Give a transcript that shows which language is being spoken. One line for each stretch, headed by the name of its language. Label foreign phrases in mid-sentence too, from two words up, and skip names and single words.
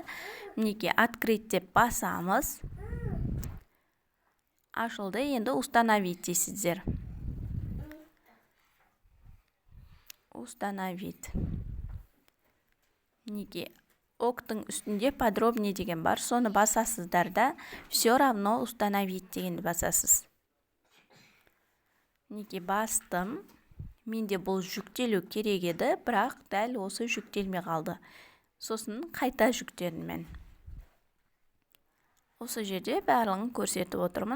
Kazakh: Мінекей, открыть деп басамыз. Ашылды, енді установить дейсіздер. Установить. Мінекей, октың үстінде подробнее деген бар. Соны басасыздар да
Russian: все равно установить
Kazakh: дегенді басасыз. Мінекей, бастым. Менде бұл жүктелу керек еді, бірақ дәл осы жүктелмей қалды. Сосын қайта жүктедім мен. Осы жерде барлығын көрсетіп отырмын.